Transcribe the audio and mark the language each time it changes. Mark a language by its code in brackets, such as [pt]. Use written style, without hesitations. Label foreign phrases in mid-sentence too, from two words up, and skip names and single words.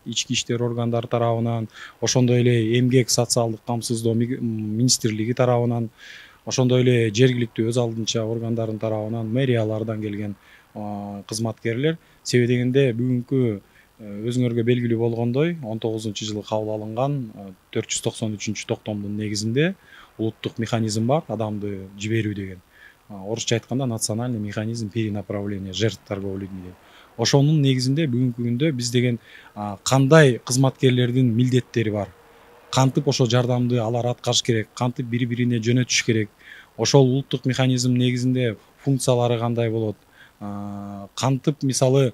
[ky] Ички иштер органдары тарабынан, ошондой эле эмгек социалдык камсыздоо министрлиги тарабынан, ошондой эле жергиликтүү өз алдынча органдардын тарабынан, мэриялардан келген кызматкерлер. Себеби дегенде бүгүнкү өзүңөргө белгилүү болгондой 19-жылы кабыл алынган 493 токтомдун негизинде улуттук механизм бар, адамды жиберүү деген. Орусча айтканда [ru] национальный механизм перенаправления жертв торговли людьми. [ky] Ошонун негизинде бүгүнкү күндө биз деген кандай кызматкерлердин милдеттери бар, кантип ошо жардамды алар аткарыш керек, кантип бири-бирине жөнөтүш керек, ошол улуттук механизм негизинде функциялары кандай болот, кантип мисалы